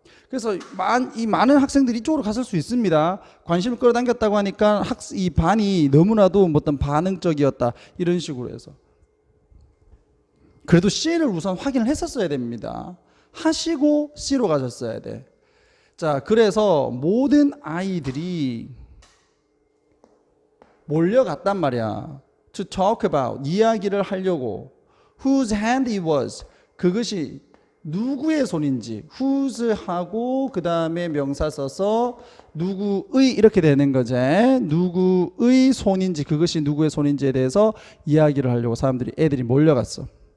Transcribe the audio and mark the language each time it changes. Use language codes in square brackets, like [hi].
[ko] 그래서 이 많은 학생들이 이쪽으로 갔을 수 있습니다. 관심을 끌어당겼다고 하니까 이 반이 너무나도 어떤 반응적이었다. 이런 식으로 해서. 그래도 C를 우선 확인을 했었어야 됩니다. 하시고 C로 가셨어야 돼. 자, 그래서 모든 아이들이 몰려갔단 말이야. [en] To talk about [ko] 이야기를 하려고. [en] Whose hand it was [ko] 그것이 누구의 손인지 whose 하고 그 다음에 명사 써서 누구의 이렇게 되는 거지. 누구의 손인지 그것이 누구의 손인지에 대해서 이야기를 하려고 애들이 몰려갔어.